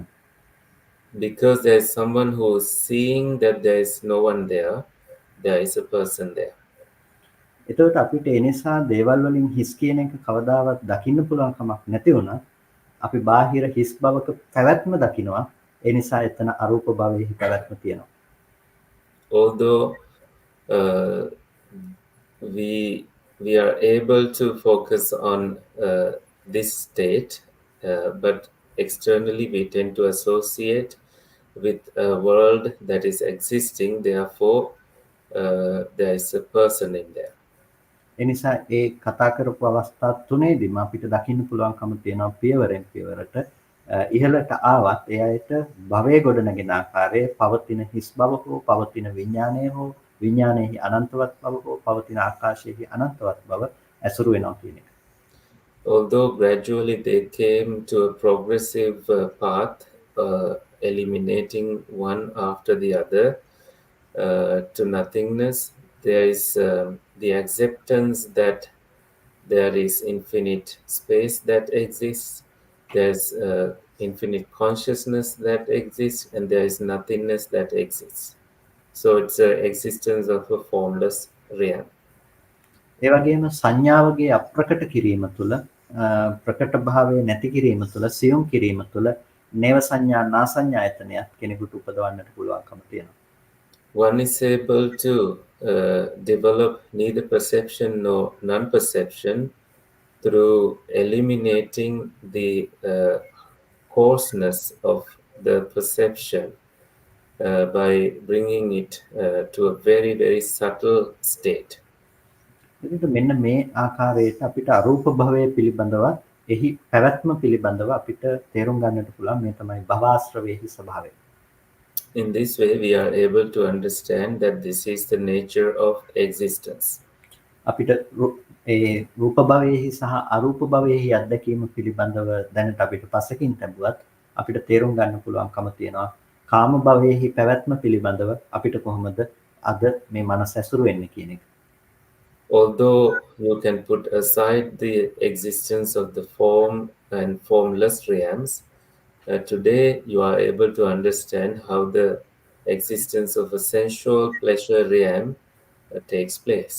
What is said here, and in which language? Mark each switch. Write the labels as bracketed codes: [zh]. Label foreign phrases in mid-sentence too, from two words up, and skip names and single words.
[en] Because there is someone who is seeing that there is no one there, there is a person there. [si] එතකොට අපිට ඒ නිසා දේවල් වලින් හිස් කියන එක කවදාවත් දකින්න පුළුවන් කමක් නැති වුණා. අපි බාහිර හිස් බවක පැවැත්ම දකිනවා. ඒ නිසා එතන අරූප භවයේ පැවැත්ම තියෙනවා. [en] Although we are able to focus on this state, but externally we tend to associate with a world that is existing. Therefore, there is a person in there. [si] ඒ නිසා ඒ කතා කරපු අවස්ථා තුනේදීම අපිට දකින්න පුළුවන්කම තියෙනවා පියවරෙන් පියවරට ඉහළට ආවත් ඒ අයට භවයේ ගොඩනගෙන ආකාරයේ පවතින හිස් බව හෝ පවතින විඥානය හෝ විඥානයේ අනන්තවත් බව හෝ පවතින ආකාශයේ අනන්තවත් බව ඇසුරු වෙනවා කියන එක. [en] Although gradually they came to a progressive path, eliminating one after the other to nothingness, there is the acceptance that there is infinite space that exists, there's infinite consciousness that exists, and there is nothingness that exists. So it's an existence of a formless realm. [si] ඒ වගේම සංඥාවගේ අප්‍රකට කිරීම තුළ ප්‍රකට භාවයේ නැති කිරීම තුළ සියුම් කිරීම තුළ නේව සංඥා නා සංඥා ආයතනයත් කෙනෙකුට උපදවන්නට පුළුවන්කම තියෙනවා. [en] One is able to develop neither perception nor non-perception through eliminating the coarseness of the perception by bringing it to a very, very subtle state. [si] එතකොට මෙන්න මේ ආකාරයට අපිට අරූප භවයේ පිළිබඳව එහි පැවැත්ම පිළිබඳව අපිට තේරුම් ගන්නට පුළුවන් මේ තමයි භවආශ්‍රවයේ ස්වභාවය. [en] In this way, we are able to understand that this is the nature of existence. [si] අපිට ඒ රූප භවයේ සහ අරූප භවයේ අත්දැකීම පිළිබඳව දැනට අපිට පසකින් ලැබුවත් අපිට තේරුම් ගන්න පුළුවන්කම තියෙනවා කාම භවයේ පැවැත්ම පිළිබඳව අපිට කොහොමද අද මේ මනස ඇසුරු වෙන්නේ කියන එක. [en] Although you can put aside the existence of the form and formless realms, today you are able to understand how the existence of a sensual pleasure realm takes place.